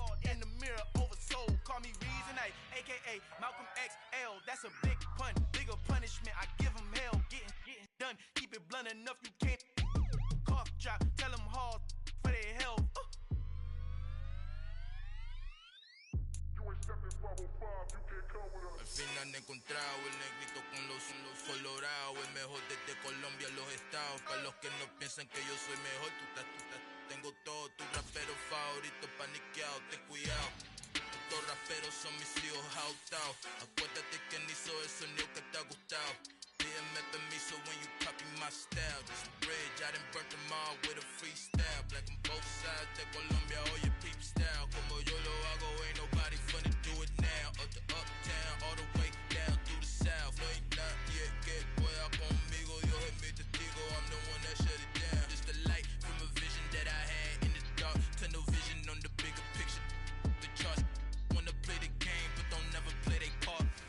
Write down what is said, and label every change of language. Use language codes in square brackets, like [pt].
[en] In the mirror, oversold. Call me Reason A, aka Malcolm XL. That's a big pun, bigger punishment. I give him hell, getting done. Keep it blunt enough, you can't. Cough drop, tell them hard for their health. [es] Al final he encontrado el negrito con los colorados, el mejor desde Colombia, los estados. Para los que no piensan que yo soy mejor, tengo todo, tu rapero favorito paniqueado, ten cuidado. Estos raperos son mis hijos jautados. Acuérdate quién hizo el sonido que te ha gustado. Pídeme permiso [en] when you copy my style. This bridge, I done burnt them all with a freestyle. Black on both sides [es] de Colombia, oye [en] peep style. [es] Como yo lo hago, [en] ain't nobody finna do it now. Up to uptown, all the way down through the south. [es] No hay nadie que pueda conmigo, Dios es mi testigo. [en] I'm the one that shut it down. Just the light from a vision that I had in the dark. Tunnel vision on the bigger picture. The charts wanna play the game, but don't never play their part.